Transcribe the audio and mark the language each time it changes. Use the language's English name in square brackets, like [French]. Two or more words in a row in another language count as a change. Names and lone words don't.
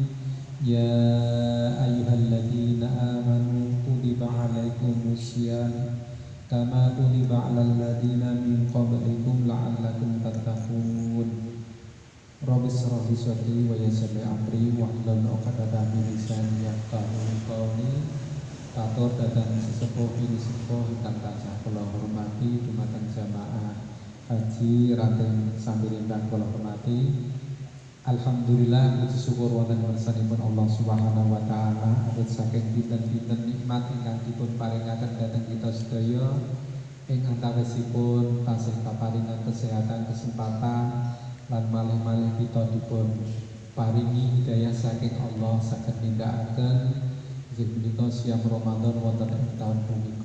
[Arabic] يا أيها الذين آمنوا كتب عليكم الصيام كما كتب على الذين من قبلكم لعلكم تتقون. رب اشرح لي صدري ويسر لي أمري واحلل عقدة من لساني يفقهوا قولي. [Javanese] Katur datang sesepuh ini sepuh ingkang tansah kula hormati dumateng jamaah haji Raden Sambirindan kula hormati. Alhamdulillah, puji syukur wonten ngarsanipun Allah [Arabic] سبحانه وتعالى [Javanese] awit saking dinten-dinten nikmat ingkang dipun paringaken dhateng kita sedaya ing antawisipun tasih kaparingan kesehatan, kesempatan lan malih-malih kita dipun paringi hidayah saking Allah saged nindakaken inggih punika siam Ramadan wonten ing taun punika.